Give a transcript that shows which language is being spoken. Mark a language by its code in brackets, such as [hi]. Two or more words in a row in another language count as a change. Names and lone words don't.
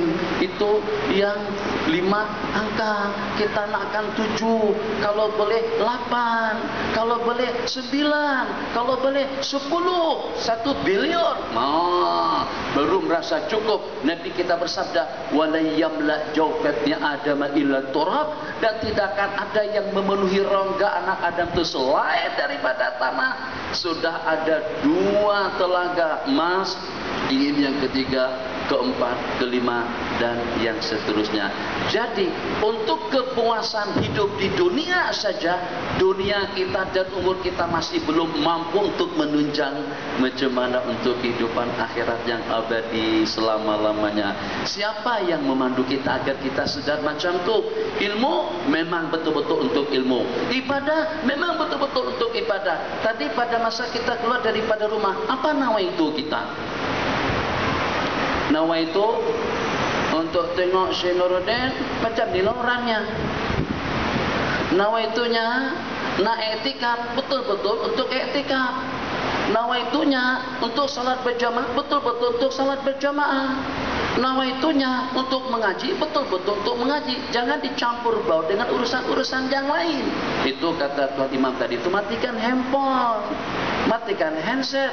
[ms] Itu yang 5 angka. Kita nakkan 7, kalau boleh 8, kalau boleh 9, kalau boleh 10, 1 bilion. Baru merasa cukup. Nabi kita bersabda, [ar] ولا يملأ جوف آدم إلا تراب, [ms] dan tidak akan ada yang memenuhi rongga anak Adam itu selain daripada tanah. Sudah ada 2 telaga emas, ingin yang ketiga, keempat, kelima, dan yang seterusnya. Jadi untuk kepuasan hidup di dunia saja, dunia kita dan umur kita masih belum mampu untuk menunjang macam mana untuk kehidupan akhirat yang abadi selama-lamanya. Siapa yang memandu kita agar kita sedar macam itu? Ilmu memang betul-betul untuk ilmu, ibadah memang betul-betul untuk ibadah. Tadi pada masa kita keluar daripada rumah, apa nawa itu kita? Nawa itu untuk tengok Syekh Nuruddin macam ni lah orangnya. Nawa itunya nak iktikaf, betul-betul untuk iktikaf. Nawa itunya untuk salat berjamaah, betul-betul untuk salat berjamaah. Nawa itunya untuk mengaji, betul-betul untuk mengaji. Jangan dicampur baur dengan urusan-urusan yang lain. Itu kata Tuan Imam tadi, itu matikan handphone, matikan handset.